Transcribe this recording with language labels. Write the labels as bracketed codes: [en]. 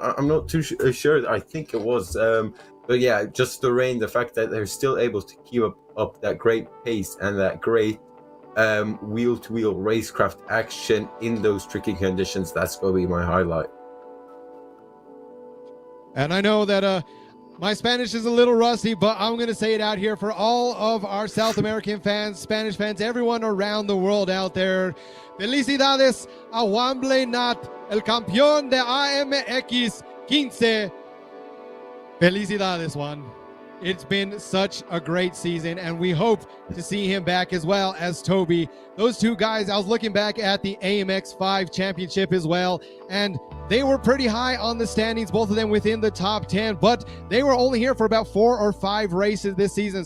[en] I'm not too sure. I think it was. But yeah, just the rain, the fact that they're still able to keep up that great pace and that great wheel-to-wheel racecraft action in those tricky conditions. That's gonna be my highlight. And I know that my Spanish is a little rusty, but I'm going to say it out here for all of our South American fans, Spanish fans, everyone around the world out there. [es] Felicidades a Juan Blainat, el campeón de AMX 15. Felicidades, Juan. [en] It's been such a great season, and we hope to see him back, as well as Toby. Those two guys, I was looking back at the AMX 5 championship as well, and they were pretty high on the standings, both of them within the top 10, but they were only here for about 4 or 5 races this season.